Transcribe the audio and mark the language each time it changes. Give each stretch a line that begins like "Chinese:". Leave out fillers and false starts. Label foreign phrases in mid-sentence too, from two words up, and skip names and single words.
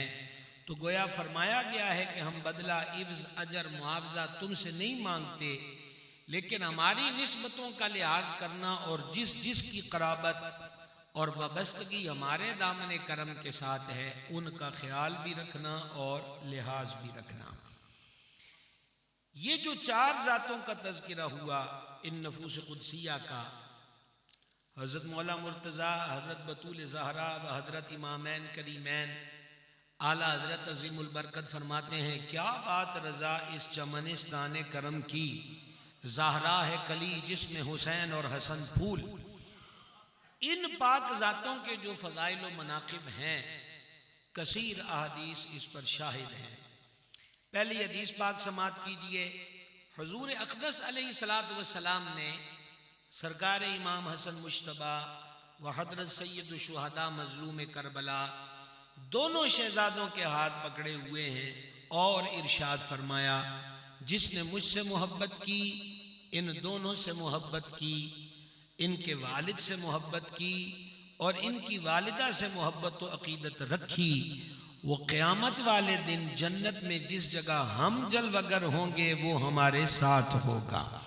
Urdu: تو گویا فرمایا گیا ہے کہ ہم بدلہ، عوض، اجر، معاوضہ تم سے نہیں مانگتے، لیکن ہماری نسبتوں کا لحاظ کرنا اور جس جس کی قرابت اور وابستگی ہمارے دامن کرم کے ساتھ ہے ان کا خیال بھی رکھنا اور لحاظ بھی رکھنا. یہ جو چار ذاتوں کا تذکرہ ہوا ان نفوس قدسیہ کا, حضرت مولا مرتضیٰ، حضرت بتول زہرا و حضرت امامین کریمین، اعلیٰ حضرت عظیم البرکت فرماتے ہیں، کیا بات رضا اس چمنستان کرم کی، زہرا ہے کلی جس میں حسین اور حسن پھول. ان پاک ذاتوں کے جو فضائل و مناقب ہیں، کثیر احادیث اس پر شاہد ہیں. پہلی حدیث پاک سماعت کیجیے۔ حضور اقدس
Arabic: عليه الصلاة والسلام
Urdu: نے سرکار امام حسن مجتبیٰ و حضرت سید الشہداء مظلوم کربلا دونوں شہزادوں کے ہاتھ پکڑے ہوئے ہیں اور ارشاد فرمایا، جس نے مجھ سے محبت کی، ان دونوں سے محبت کی، ان کے والد سے محبت کی اور ان کی والدہ سے محبت و عقیدت رکھی، وہ قیامت والے دن جنت میں جس جگہ ہم جلوہ گر ہوں گے وہ ہمارے ساتھ ہوگا.